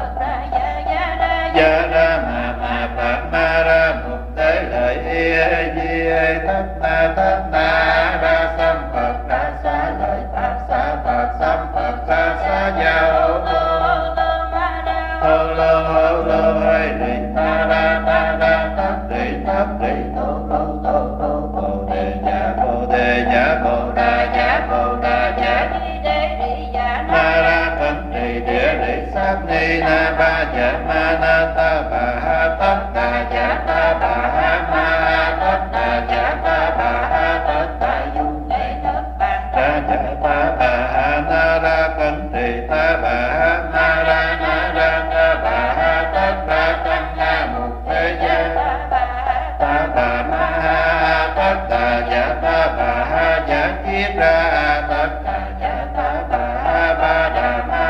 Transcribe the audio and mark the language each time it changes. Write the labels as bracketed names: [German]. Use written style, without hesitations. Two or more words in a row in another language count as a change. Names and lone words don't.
[Vietnamese] gia ra ma phật ma ra mục tế lợi di ai thất na ra sam phật ra xá lợi pháp xá phật sam phật ra xá gia hô lô ai rị ta ra tát rị tô bồ đề nhã bồ đà nhã ma ra cẩn trì địa rị sát ni na ba dạ ma na ta bà ha tất đà dạ ta bà ha ma ha tất đà dạ ta bà ha tất đà dung ra dạ ta bà ha na ra cẩn trì ta bà ha na ra ta bà ha tất đà tăng na mục thế gia ta bà ma ha tất đà dạ ta bà ha dạ kiếp ra tất đà dạ ta bà ha ba đà ma